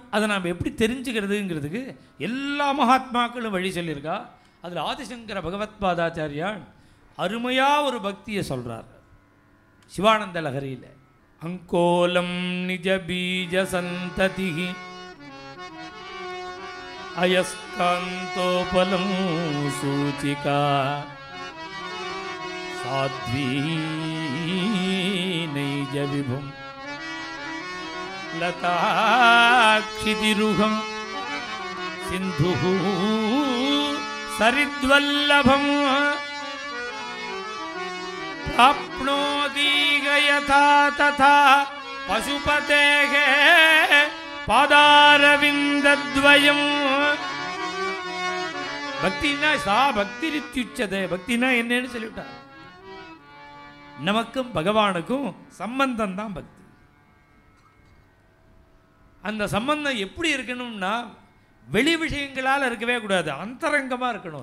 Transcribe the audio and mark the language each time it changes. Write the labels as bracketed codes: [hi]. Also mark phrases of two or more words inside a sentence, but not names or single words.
[ta] அதை நாம் எப்படி தெரிஞ்சுக்கிறதுங்கிறதுக்கு எல்லா மகாத்மாக்களும் வழி சொல்லியிருக்கா. அதில் ஆதிசங்கர பகவத்பாதாச்சாரியான் அருமையாக ஒரு பக்தியை சொல்கிறார் சிவானந்த லஹரியில். [sa] अङ्कोलं निज बीज सन्तति अयस्कान्तोपलं सूचिका साध्वी नैज विभुं लताक्षितिरुहं सिन्धुः सरिद्वल्लभं प्राप्नोति यथा तथा पशुपतेः पादारविन्दद्वयम्. भक्तिना सा भक्ति रित्युच्यते. [ta] பக்தினா என்னன்னு சொல்லிவிட்டார். நமக்கும் பகவானுக்கும் சம்பந்தம் தான் பக்தி. அந்த சம்பந்தம் எப்படி இருக்கணும்னா வெளி விஷயங்களால் இருக்கவே கூடாது, அந்தரங்கமாக இருக்கணும்.